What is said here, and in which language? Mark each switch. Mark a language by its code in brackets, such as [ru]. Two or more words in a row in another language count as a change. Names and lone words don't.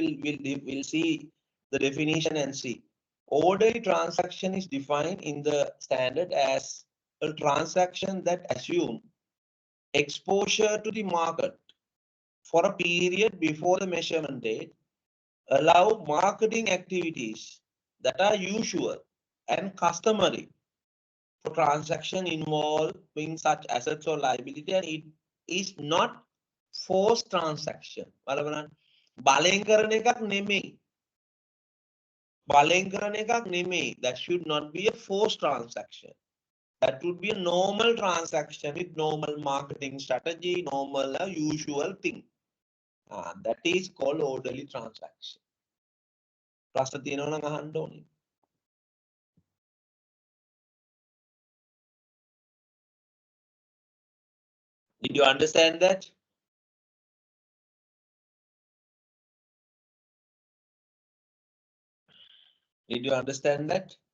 [en] We'll see the definition and see. Orderly transaction is defined in the standard as a transaction that assumes exposure to the market for a period before the measurement date, allow marketing activities that are usual and customary for transaction involving such assets or liability, and it is not forced transaction. [si] බලන්න බලෙන් කරන එකක් නෙමෙයි. බලෙන් කරන එකක් නෙමෙයි. [en] That should not be a forced transaction. That would be a normal transaction with normal marketing strategy, normal usual thing. That is called orderly transaction. [si] ප්‍රශ්න තියෙනවා නම් අහන්න ඕනේ. [en] Did you understand that? Did you understand that?